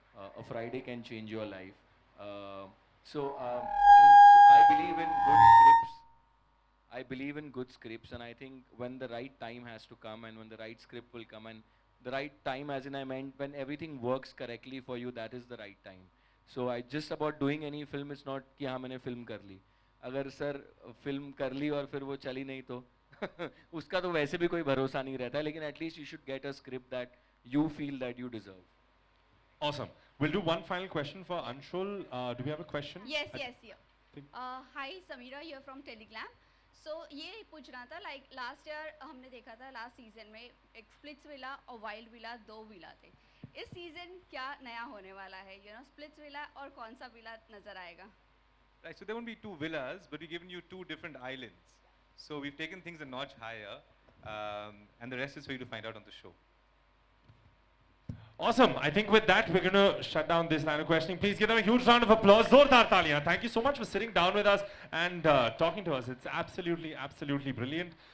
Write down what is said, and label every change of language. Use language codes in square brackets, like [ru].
[en] A Friday can change your life. Uh, so I believe in good scripts. I believe in good scripts, and I think when the right time has to come, and when the right script will come, and the right time, as in I meant, when everything works correctly for you, that is the right time. So I just about doing any film, it's not [hi] कि हाँ मैंने film कर ली. अगर sir film कर ली और फिर वो चली नहीं तो उसका तो वैसे भी कोई भरोसा नहीं रहता है. लेकिन [en] at least you should get a script that you feel that you deserve. Awesome. We'll do one final question for Anshul. Do we have a question? Yes, hi, Samira here from Telegram. [hi] So ये पूछ रहा था [en] like last year [hi] हमने देखा था last season में एक splits villa और वाइल्ड विला 2 विला थे. इस सीजन क्या नया होने वाला है? स्प्लिट्स विला और कौन सा विला नजर आएगा? [en] Right, so there won't be 2 villas, but we've given you 2 different islands. So we've taken things a notch higher, and the rest is for you to find out on the show. Awesome. I think with that, we're going to shut down this line of questioning. Please give them a huge round of applause. [hi] Zordar taliyan. [en] Thank you so much for sitting down with us and talking to us. It's absolutely, absolutely brilliant.